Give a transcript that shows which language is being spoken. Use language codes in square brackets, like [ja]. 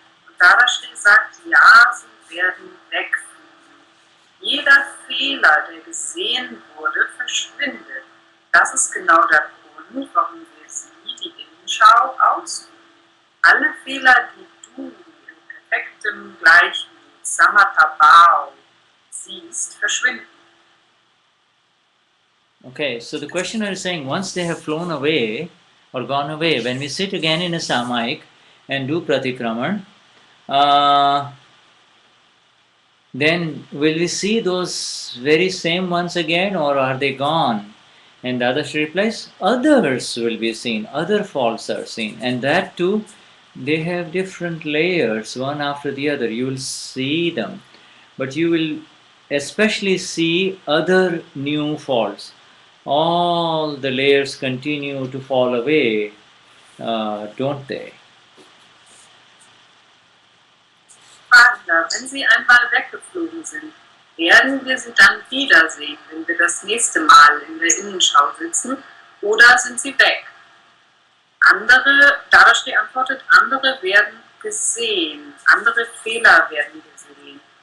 [de] Und Dadashri sagt, ja, sie werden wegfliegen. Jeder Fehler, der gesehen wurde, verschwindet. Das ist genau der Grund, warum wir sie, die Innenschau, ausüben. Alle Fehler, die du in perfektem Gleichmut, Samatha Bhava, siehst, verschwinden. [en] Okay, so the questioner is saying once they have flown away or gone away, when we sit again in a Samayik and do Pratikraman, then will we see those very same ones again, or are they gone? And the other replies, others will be seen, other faults are seen, and that too, they have different layers, one after the other. You will see them, but you will especially see other new faults. All the layers continue to fall away, don't they? [de] Vater, wenn sie einmal weggeflogen sind, werden wir sie dann wiedersehen, wenn wir das nächste Mal in der Innenschau sitzen, oder sind sie weg? Andere, Dadashri antwortet, andere werden gesehen, andere Fehler werden gesehen.